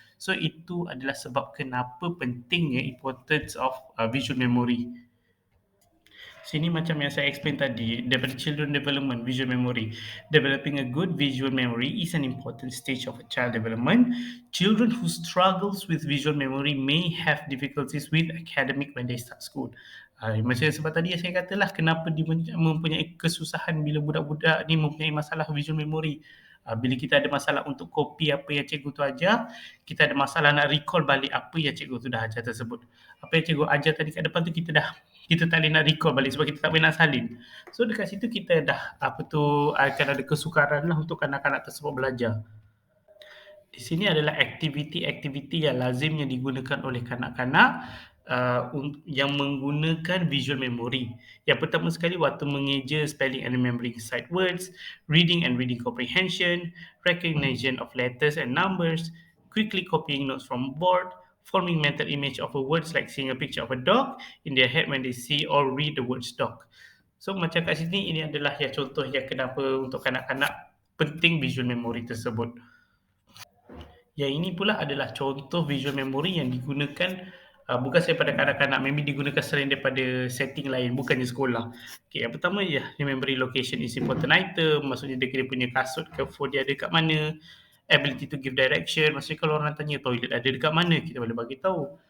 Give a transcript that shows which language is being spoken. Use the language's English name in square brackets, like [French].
[Malay] So itu adalah sebab kenapa pentingnya [English] importance of visual memory. [Malay] Sini macam yang saya explain tadi, daripada children development, visual memory. [English] Developing a good visual memory is an important stage of a child development. Children who struggles with visual memory may have difficulties with academic when they start school. [Malay] Macam sebab tadi yang saya katalah, kenapa dia mempunyai kesusahan bila budak-budak ni mempunyai masalah visual memory. Bila kita ada masalah untuk copy apa yang cikgu tu ajar, kita ada masalah nak recall balik apa yang cikgu tu dah ajar tersebut. Apa yang cikgu ajar tadi kat depan tu kita tak boleh nak recall balik sebab kita tak boleh nak salin. So dekat situ kita dah akan ada kesukaran lah untuk kanak-kanak tersebut belajar. Di sini adalah aktiviti-aktiviti yang lazimnya digunakan oleh kanak-kanak yang menggunakan visual memory. Yang pertama sekali waktu mengeja [English] spelling and remembering sight words, reading and reading comprehension, recognition of letters and numbers, quickly copying notes from board, forming mental image of a words like seeing a picture of a dog in their head when they see or read the words dog. [Malay] So macam kat sini ini adalah yang contoh yang kenapa untuk kanak-kanak penting visual memory tersebut. Yang ini pula adalah contoh visual memory yang digunakan bukan sahaja pada kanak-kanak, maybe digunakan selain daripada setting lain, bukannya sekolah. Okay, yang pertama [English] remembering location is important item, [Malay] maksudnya dia punya kasut ke phone dia ada kat mana, [English] ability to give direction, [Malay] maksudnya kalau orang tanya toilet ada dekat mana, kita boleh bagi tahu.